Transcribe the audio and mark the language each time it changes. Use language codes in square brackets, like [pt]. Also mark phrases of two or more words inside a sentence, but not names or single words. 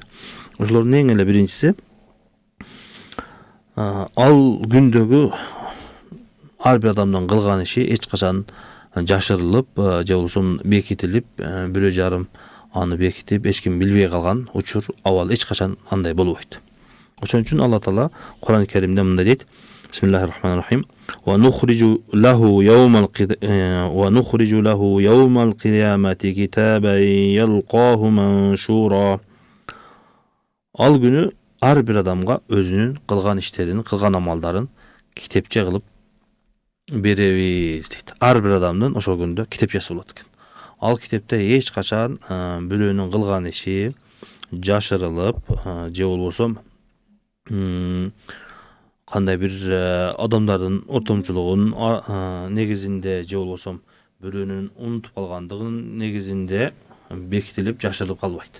[ky] Ошолордун эң эле биринчиси, ал күндөгү ар бир адамдын кылган иши эч качан жашырылып, же болбосо бекитилип, бирөө жарым аны бекитип, эч ким билбей калган учур, абал эч качан андай болбойт. Ошон үчүн Алла таала Кур'ан-ы Каримде мындай дейт: [ar] بسم الله الرحمن الرحيم. ونخرج له يوم القيامة كتابا يلقاه منشورا. [ky] Ал күнү ар бир адамга өзүнүн кылган иштерин, кылган амалдарын китепче кылып беребиз дейт. Ар бир адамдын ошол күндө китепчеси болот экен. Ал китепте эч качан бирөөнүн кылган иши жашырылып, же болбосо кандай бир адамдардын ортомчулугунун негизинде, же болбосо бирөөнүн унутуп калгандыгынын негизинде бекитилип, жашырылып калбайт.